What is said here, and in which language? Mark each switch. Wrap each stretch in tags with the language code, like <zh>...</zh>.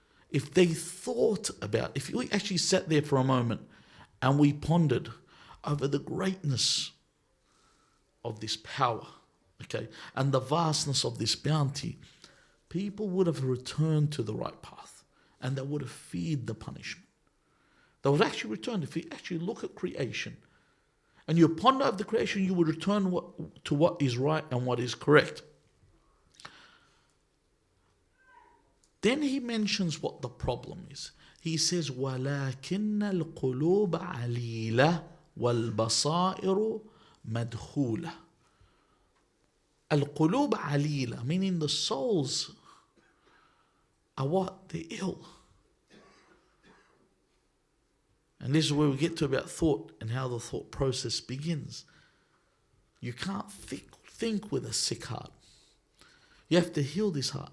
<en>If they thought about, if we actually sat there for a moment and we pondered over the greatness of this power, okay, and the vastness of this bounty, people would have returned to the right path and they would have feared the punishment. They would actually return. If you actually look at creation and you ponder over the creation, you would return to what is right and what is correct. Then he mentions what the problem is. He says,</en> <ar>وَلَكِنَّ الْقُلُوبَ عَلِيلَةٌ وَالْبَصَائِرُ مَدْخُولَةٌ. Al-qulub alila,</ar> <en>meaning the souls are what? They're ill. And this is where we get to about thought and how the thought process begins. You can't think with a sick heart. You have to heal this heart.</en>